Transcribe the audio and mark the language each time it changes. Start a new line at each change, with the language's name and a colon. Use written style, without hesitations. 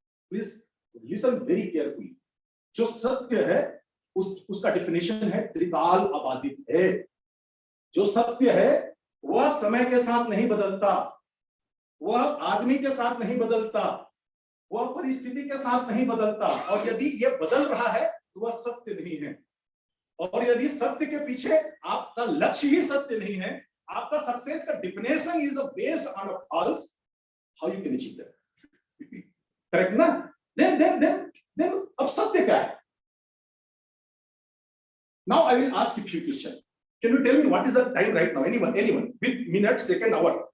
English: Please listen very carefully.
Hindi: जो सत्य है उसका डेफिनेशन है त्रिकाल अबाधित है. जो सत्य है वह समय के साथ नहीं बदलता, वह आदमी के साथ नहीं बदलता, वह परिस्थिति के साथ नहीं बदलता, और यदि यह बदल रहा है तो वह सत्य नहीं है. और यदि सत्य के पीछे आपका लक्ष्य ही सत्य नहीं है, आपका सक्सेस का definition
English: Is based on a false, how you can achieve that?
Hindi: Correct ना? then अब सत्य क्या है?
English: Now I will ask you a few questions. Can you tell me what is the time right now? Anyone, with minute, second, hour?